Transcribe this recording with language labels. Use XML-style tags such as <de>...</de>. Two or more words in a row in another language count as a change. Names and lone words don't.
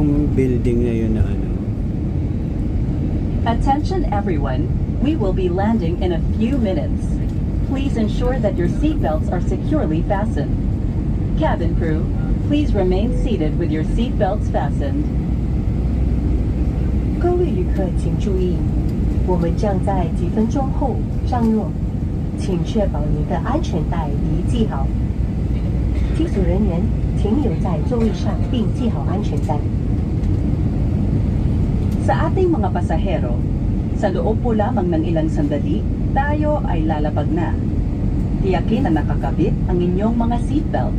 <tl>building na yun na ano.</tl> <en>Attention everyone, we will be landing in a few minutes. Please ensure that your seatbelts are securely fastened. Cabin crew, please remain seated with your seatbelts fastened.</en> <zh>各位旅客请注意，我们将在几分钟后降落，请确保您的安全带已系好。机组人员停留在座位上并系好安全带。</zh> <tl>Sa ating mga pasahero, sa loob po lamang ng ilang sandali, tayo ay lalabag na. Tiyakin na nakakabit ang inyong mga seatbelt.</tl>